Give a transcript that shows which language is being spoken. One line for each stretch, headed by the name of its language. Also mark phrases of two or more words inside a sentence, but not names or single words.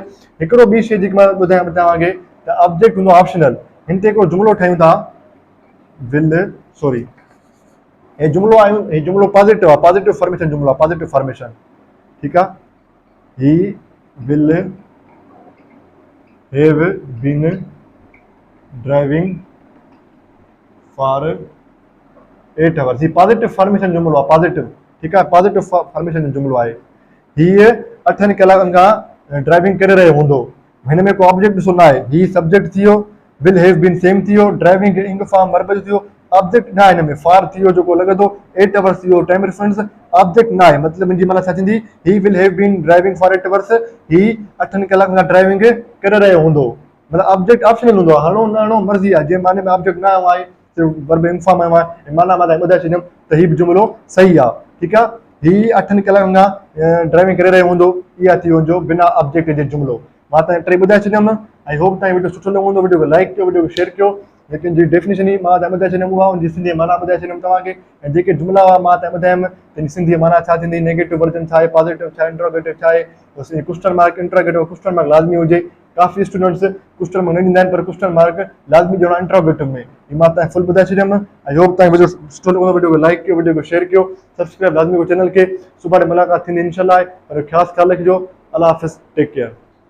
Sindhi: हिकिड़ो ॿी शइ जेकी मां ॿुधायां तव्हांखे त ऑब्जेक्ट हूंदो ऑप्शनल, हिन ते हिकिड़ो जुमिलो ठाहियूं था,
English: will sorry
Sindhi: हे जुमिलो आहे, हे जुमिलो पॉज़िटिव आहे,
English: positive formation
Sindhi: जुमिलो आहे,
English: positive formation,
Sindhi: ठीक आहे।
English: He will have been driving for 8 hours,
Sindhi: ही
English: positive formation
Sindhi: जुमिलो आहे, पॉज़िटिव, ठीक आहे,
English: positive formation
Sindhi: जो जुमिलो आहे। हीअ 8 कलाकनि खां ड्राइविंग करे रहियो हूंदो, हिन में को ऑब्जेक्ट ॾिसो न आहे, ही सब्जेक्ट थी वियो,
English: will have been same
Sindhi: थी वियो,
English: driving ing form verb
Sindhi: जो थियो, ऑब्जेक्ट न आहे हिन में, फार थी वियो जेको लॻे थो, 8 आवर्स थी वियो
English: time reference,
Sindhi: ऑब्जेक्ट न आहे, मतलब मुंहिंजी माना छा थींदी,
English: He will have been driving for 8 hours,
Sindhi: ही 8 कलाकनि खां ड्राइविंग करे रहियो हूंदो, मतलब
English: object optional
Sindhi: हूंदो आहे, हणो न हणो मर्ज़ी आहे, जे माने में ऑब्जेक्ट न आयो आहे, सिर्फ़ु
English: verb ing form
Sindhi: आयो आहे, माना मां तव्हांखे ॿुधाए छॾियमि त ही बि जुमिलो सही आहे, ठीक आहे। ही 8 कलाकनि खां ड्राइविंग करे रहियो हूंदो, इहा थी वञो बिना ऑब्जेक्ट जे जुमिलो। मां तव्हांखे 3 ॿुधाए छॾियमि,
English: I hope
Sindhi: तव्हांखे वीडियो सुठो लॻो हूंदो, वीडियो खे लाइक कयो, वीडियो खे शेयर कयो, लेकिन जी डेफिनेशन ही मां तव्हांखे ॿुधाए छॾियमि उहा, उनजी सिंधी माना ॿुधाए छॾियमि तव्हांखे, ऐं जेके जुमिला मां तव्हांखे ॿुधायमि त सिंधी माना छा थींदी,
English: negative version
Sindhi: छा आहे, पॉज़िटिव छा आहे, इंट्रोगेटिव छा आहे,
English: question mark interrogative question mark
Sindhi: लाज़मी हुजे, काफ़ी स्टूडेंट्स
English: question mark
Sindhi: न ॾींदा आहिनि पर
English: question mark
Sindhi: लाज़मी ॾियणो आहे इंट्रोगेटिव में, ही मां तव्हांखे फुल ॿुधाए छॾियमि।
English: I hope
Sindhi: तव्हांखे वीडियो सुठो लॻो, वीडियो खे लाइक कयो, वीडियो खे शेयर कयो, सब्सक्राइब लाज़मी कयो चैनल खे, सुभाणे मुलाक़ात थींदी इंशाल्लाह, पर ख़ासि ख़्यालु रखिजो, अल्लाह हाफ़िज़,
English: take care.